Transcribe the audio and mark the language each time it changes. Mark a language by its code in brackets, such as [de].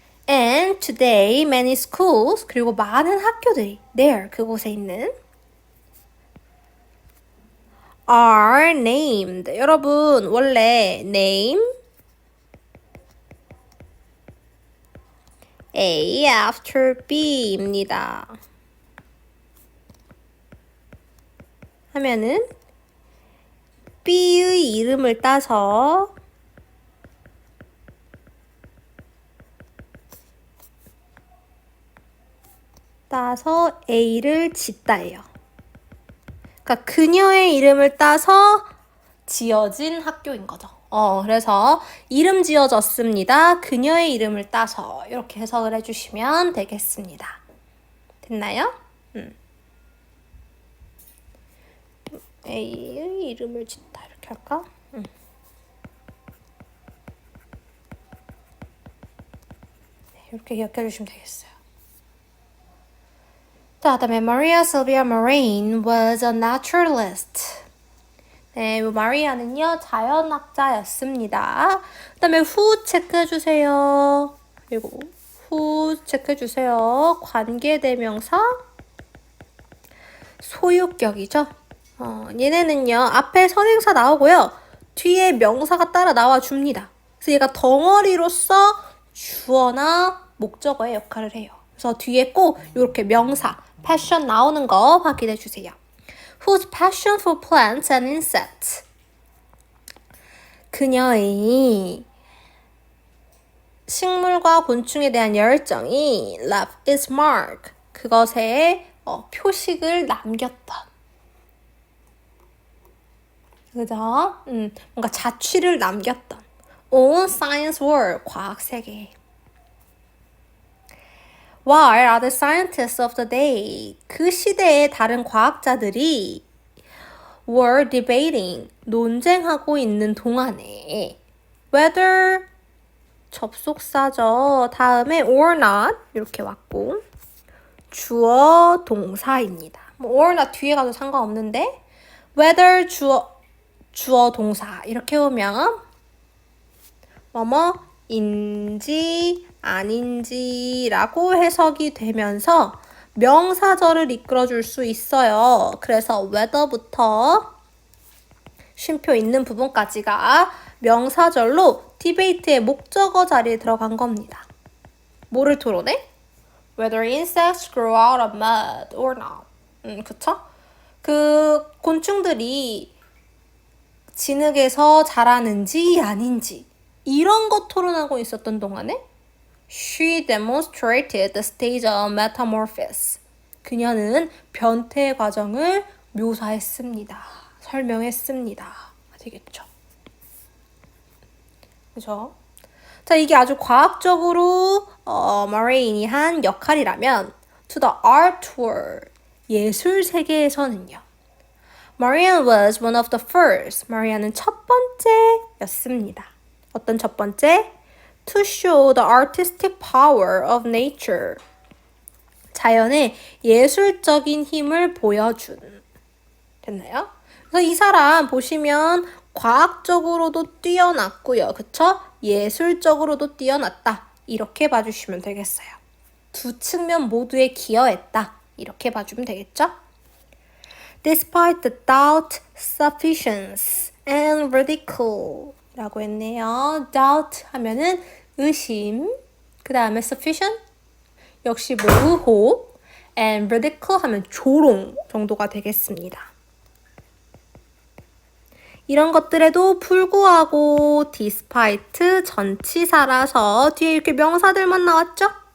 [en] And today, many schools, [ko] 그리고 많은 학교들이 [en] there, [ko] 그곳에 있는 [en] are named. [ko] 여러분, 원래 [en] name A after B [ko] 입니다. 하면은 B의 이름을 따서 A를 짓다예요. 그러니까 그녀의 이름을 따서 지어진 학교인 거죠. 그래서 이름 지어졌습니다. 그녀의 이름을 따서 이렇게 해석을 해주시면 되겠습니다. 됐나요? A의 이름을 짓다 이렇게 할까? 이렇게 기억해 주시면 되겠어요. 자, 그다음에 [en] Maria Sylvia Moraine was a naturalist. [ko] 네, 마리아는요 자연학자였습니다. 그다음에 who 체크해 주세요. 그리고 who 체크해 주세요. 관계대명사 소유격이죠. 얘네는요 앞에 선행사 나오고요 뒤에 명사가 따라 나와 줍니다. 그래서 얘가 덩어리로서 주어나 목적어의 역할을 해요. 그래서 뒤에 꼭 이렇게 명사 passion 나오는 거 확인해 주세요. [en] Whose passion for plants and insects. [ko] 그녀의 식물과 곤충에 대한 열정이 [en] left its mark. [ko] 그것에 표식을 남겼던. 그죠? 뭔가 자취를 남겼던. [en] on science world. [ko] 과학 세계. [en] While other scientists of the day, [ko] 그 시대의 다른 과학자들이 [en] were debating, [ko] 논쟁하고 있는 동안에 whether, 접속사죠. 다음에 [en] or not, [ko] 이렇게 왔고 주어 동사입니다. [en] or not [ko] 뒤에 가도 상관없는데 whether 주어 동사 이렇게 오면 뭐뭐인지 아닌지라고 해석이 되면서 명사절을 이끌어줄 수 있어요. 그래서 whether부터 쉼표 있는 부분까지가 명사절로 디베이트의 목적어 자리에 들어간 겁니다. 뭐를 토론해? [en] Whether insects grow out of mud or not. [ko] 그쵸? 그 곤충들이 진흙에서 자라는지 아닌지 이런 거 토론하고 있었던 동안에 [en] She demonstrated the stage of metamorphosis. [ko] 그녀는 변태 과정을 묘사했습니다. 설명했습니다. 되겠죠? 그죠? 자, 이게 아주 과학적으로 머레인이 한 역할이라면 [en] to the art world, [ko] 예술 세계에서는요. [en] Marianne was one of the first. [ko] 마리아는 첫 번째였습니다. 어떤 첫 번째? [en] To show the artistic power of nature. [ko] 자연의 예술적인 힘을 보여준. 됐나요? 그래서 이 사람 보시면 과학적으로도 뛰어났고요. 그쵸? 예술적으로도 뛰어났다. 이렇게 봐주시면 되겠어요. 두 측면 모두에 기여했다. 이렇게 봐주면 되겠죠? [en] Despite the doubt, sufficiency, and ridicule [ko] 라고 했네요. [en] doubt [ko] 하면은 의심, 그 다음에 [en] sufficient, [ko] 역시 뭐 의혹 [en] and ridicule [ko] 하면 조롱 정도가 되겠습니다. 이런 것들에도 불구하고 despite 전치사라서 뒤에 이렇게 명사들만 나왔죠?